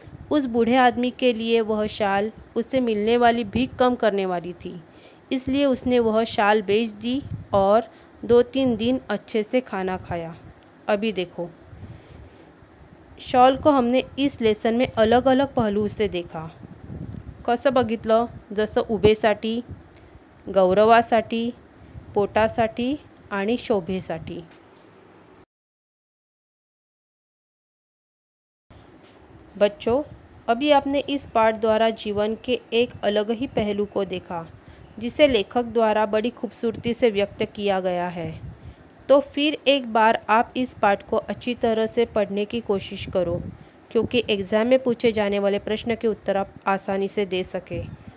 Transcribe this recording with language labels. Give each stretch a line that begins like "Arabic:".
Hindi: उस बूढ़े आदमी के लिए वह शाल उसे मिलने वाली भीख कम करने वाली थी, इसलिए उसने वह शाल बेच दी और 2-3 दिन अच्छे से खाना खाया. अभी देखो, शॉल को हमने इस लेसन में अलग अलग पहलू से देखा.
Marathi: कसं बघितलं? जसं उभेसाठी, गौरवासाठी, पोटासाठी आणि शोभेसाठी.
Hindi: बच्चों, अभी आपने इस पाठ द्वारा जीवन के एक अलग ही पहलू को देखा, जिसे लेखक द्वारा बड़ी खूबसूरती से व्यक्त किया गया है. तो फिर एक बार आप इस पाठ को अच्छी तरह से पढ़ने की कोशिश करो, क्योंकि एग्ज़ाम में पूछे जाने वाले प्रश्न के उत्तर आप आसानी से दे सकें.